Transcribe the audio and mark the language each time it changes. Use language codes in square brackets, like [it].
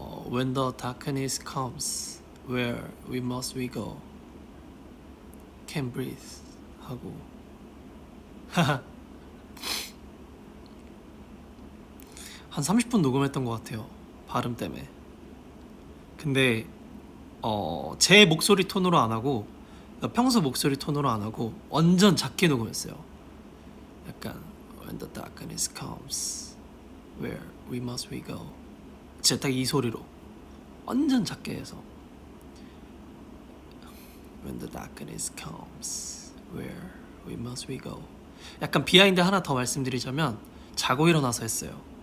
[en] When the darkness comes, where we must we go? Can breathe [ko] 하고 한 30분 녹음했던 것 같아요. 발음 때문에. 근데 제 목소리 톤으로 안 하고 평소 목소리 톤으로 안 하고 완전 작게 녹음했어요. 약간 [en] When the darkness comes, where we must we go? [ko] 진짜 딱 이 소리로 완전 작게 해서 [en] When the darkness comes, where we must we go? [ko] 약간 비하인드 하나 더 말씀드리자면 자고 일어나서 했어요.